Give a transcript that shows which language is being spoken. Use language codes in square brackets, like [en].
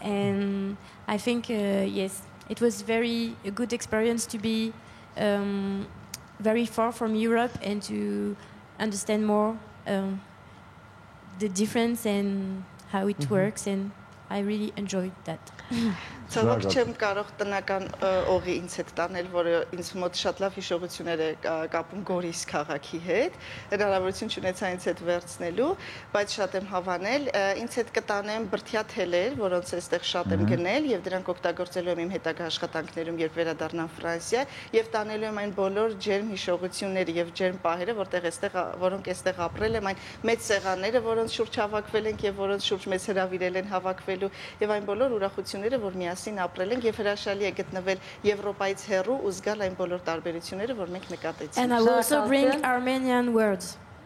[en] And I think, yes, it was a good experience to be very far from Europe and to understand more the difference and how it works, and I really enjoyed that. [hy] Ցավոք չեմ կարող տնական օղի ինձ հետ տանել, որը ինձ մոտ շատ լավ հիշողություններ է կապում Գորիս քաղաքի հետ, հնարավորություն չունեցա ինձ հետ վերցնելու, բայց շատ եմ հավանել, ինձ հետ կտանեմ բրդյա թելեր, որոնց այստեղ շատ եմ գնել եւ դրանք օգտագործելու եմ իմ հետագա աշխատանքներում, երբ վերադառնամ Ֆրանսիա, եւ տանելու եմ այն բոլոր ջերմ հիշողությունները եւ ջերմ պահերը, որոնք այստեղ ապրել եմ, այն մեծ սեղանները, որոնց շուրջ հավաքվել ենք եւ որոնց շուրջ մեզ հրավիրել են հավաքվելու եւ այն բոլոր ուրախությունները, որ միասին ապրել ենք եւ հրաշալի է գտնվել Եվրոպայից հեռու ու զգալ այն բոլոր տարբերությունները, որ մենք նկատեցինք։ [en] And I will also bring Armenian words.